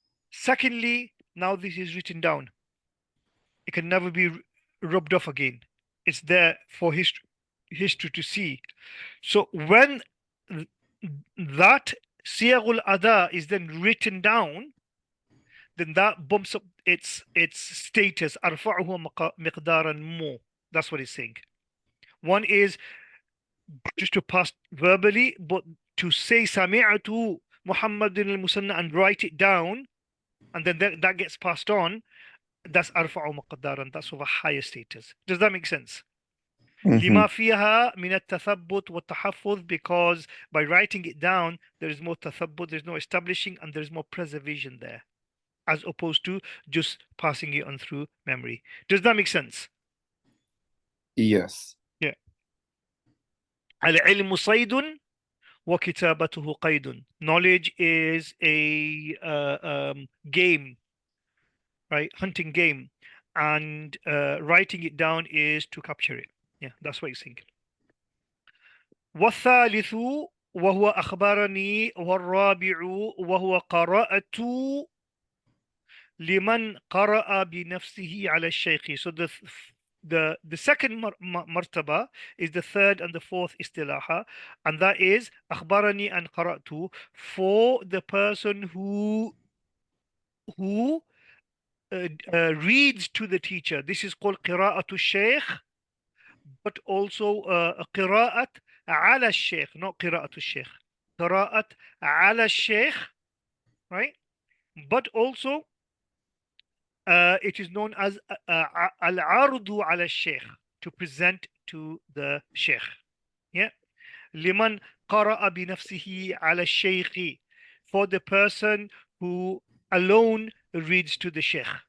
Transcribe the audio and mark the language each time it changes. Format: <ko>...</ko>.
<en>Secondly, now this is written down. It can never be rubbed off again. It's there for history to see. So when that siyagul ada is then written down, then that bumps up its status.</en> <ar>أرفعه مقدارا more.</ar> <en>That's what it's saying. One is just to pass verbally, but to say</en> <ar>سمعت محمد المثنى</ar> <en>and write it down, and then that gets passed on, that's</en> <ar>أرفعه مقدارا.</ar> <en>That's of a higher status. Does that make sense? Mhm.</en> <ar>لما فيها من التثبت والتحفظ,</ar> <en>because by writing it down there is more tathabbut, there's no establishing, and there's more preservation there, as opposed to just passing it on through memory. Does that make sense? Yes.</en> <ar>Yeah. العلم صيد وكتابته قيد.</ar> <en>Knowledge is a game, right? Hunting game. And writing it down is to capture it. Yeah, that's what he's saying.</en> <ar>والثالث وهو أخبرني, والرابع وهو قرأت لمن قرأ بنفسه على الشيخ.</ar> <en>So the second martaba is the third and the fourth istilaha, and that is أخبرني and قرأت, for the person who reads to the teacher. This is called قراءة الشيخ, but also قراءة على الشيخ, not قراءة الشيخ.</en> <ar>قراءة على الشيخ,</ar> <en>right? But also it is known as al-ardu ala sheikh, to present to the sheikh. Yeah.</en> <ar>لمن قرأ بنفسه على الشيخ,</ar> <en>for the person who alone reads to the sheikh.</en>